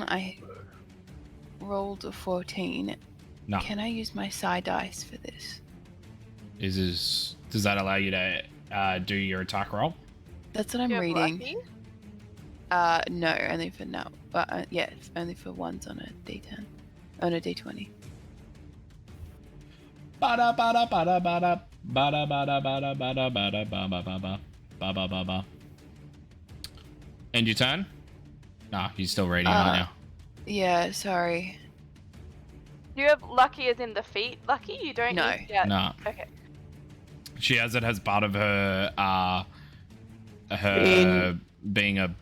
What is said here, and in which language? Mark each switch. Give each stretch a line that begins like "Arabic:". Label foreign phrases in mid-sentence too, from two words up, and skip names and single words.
English: I rolled a 14. No. Can I use my side dice for this? Does that allow you to do your attack roll? That's what I'm You have reading. lucky? No, only for now. But yeah, it's only for ones on a D10. On a D20. Bada bada bada bada bada bada bada bada bada bada bada bada bada. End your turn? Nah, you're still reading, aren't you? Yeah, sorry. Do you have lucky as in the feat lucky? You don't No. use yeah. No. Okay. She has it as part of her being a